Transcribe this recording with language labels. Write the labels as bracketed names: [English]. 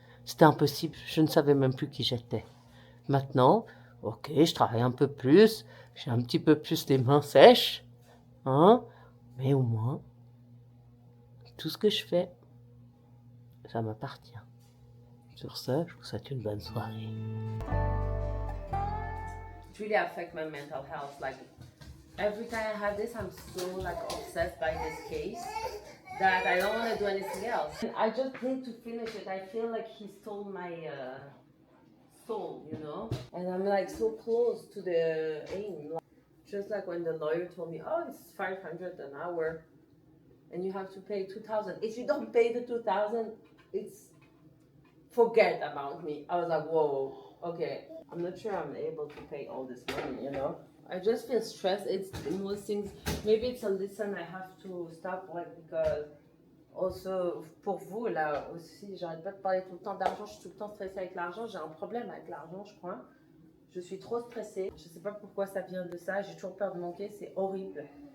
[French] C'était impossible, je ne savais même plus qui j'étais. Maintenant, ok, je travaille un peu plus, j'ai un petit peu plus les mains sèches, hein, mais au moins, tout ce que je fais, ça m'appartient. Sur ce, je vous souhaite une bonne soirée. [English] It really affects my mental health. Like every time I have this, I'm so like obsessed by this case that I don't want to do anything else. And I just need to finish it. I feel like he stole my soul, you know. And I'm like so close to the aim. Just like when the lawyer told me, "Oh, it's 500 an hour, and you have to pay 2,000. If you don't pay the 2,000, it's forget about me." I was like, whoa, okay. I'm not sure I'm able to pay all this money, you know? I just feel stressed. It's most things, maybe it's a lesson I have to stop, like, because also, [French] pour vous, là aussi, j'arrête pas de parler tout le temps d'argent, je suis tout le temps stressée avec l'argent, j'ai un problème avec l'argent, je crois. Je suis trop stressée, je sais pas pourquoi ça vient de ça, j'ai toujours peur de manquer, c'est horrible.